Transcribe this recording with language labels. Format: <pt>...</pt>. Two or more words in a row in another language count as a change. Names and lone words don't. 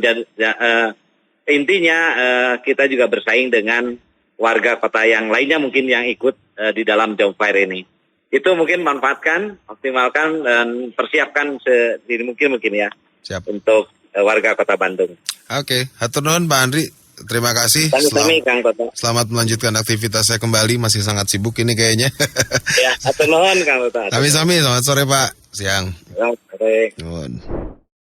<id>Intinya kita juga bersaing dengan warga kota yang lainnya mungkin yang ikut di dalam job fair ini. Itu mungkin manfaatkan, optimalkan dan persiapkan sedini mungkin ya. Siap. Untuk warga Kota Bandung. Oke,</id> <su>hatur nuhun</su> <id>Pak Andri. Terima kasih. Selamat melanjutkan aktivitasnya kembali. Masih sangat sibuk ini kayaknya. Ya,</id> <su>hatur nuhun</su> <id>Kang Toto. Sami-sami. Selamat sore Pak. Siang. Selamat sore. Nuhun.</id>